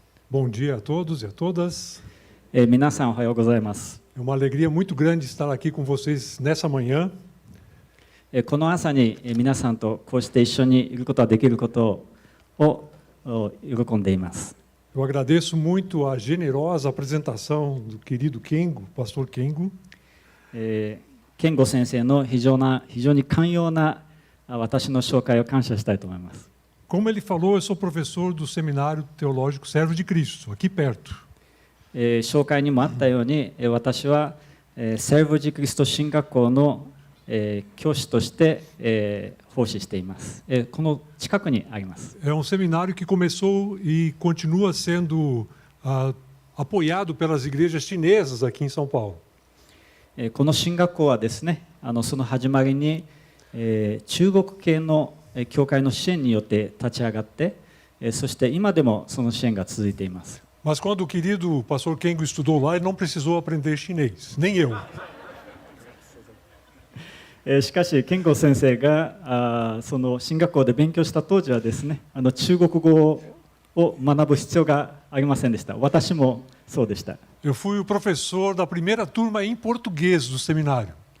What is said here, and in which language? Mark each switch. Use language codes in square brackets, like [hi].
[pt] Bom dia a todos e a todas. [ja] Minasan, ohayou gozaimasu. [pt] É uma alegria muito grande estar aqui com vocês nessa manhã. [ja] この朝に皆さんとこうして一緒にいることができることを喜んでいます。 [pt] Eu agradeço muito a generosa apresentação do querido Kengo, pastor Kengo. [ja] 健吾先生の非常に寛容な私の紹介を感謝したいと思います。 [pt] Como ele falou, eu sou professor do Seminário Teológico Servo de Cristo, aqui perto. [ja] 紹介にもあったように、私はセルボジクリスト神学校の教師として奉仕しています。この近くにあります。 [pt] É um seminário que começou e continua sendo apoiado pelas igrejas chinesas aqui em São Paulo. [ja] この神学校はですね、その始まりに中国系の教会の支援によって立ち上がって、そして今でもその支援が続いています。 [pt] Mas quando o querido pastor Kengo estudou lá, ele não precisou aprender chinês, nem eu. [ja] しかし健吾先生がその進学校で勉強した当時はですね、中国語を学ぶ必要がありませんでした。私もそうでした。 [pt] Eu fui o professor da primeira turma em português do seminário.